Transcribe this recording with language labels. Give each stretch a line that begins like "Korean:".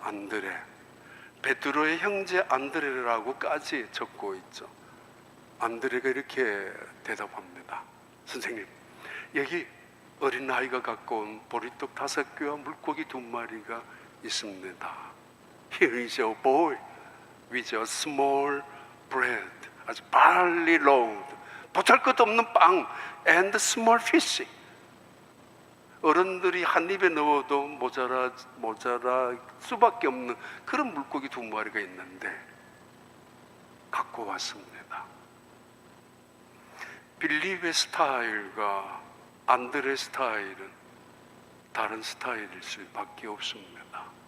Korean: 안드레, 베드로의 형제 안드레라고까지 적고 있죠. 안드레가 이렇게 대답합니다. 선생님, 여기 어린아이가 갖고 온 보리떡 5개와 물고기 2마리가 있습니다.
English: Here is a boy with a small bread,
Korean: 아주
English: barley loaf,
Korean: 보잘것없는 빵
English: and small fish.
Korean: 어른들이 한 입에 넣어도 모자랄 수밖에 없는 그런 물고기 2마리가 있는데 갖고 왔습니다. 빌립의 스타일과 안드레 스타일은 다른 스타일일 수밖에 없습니다.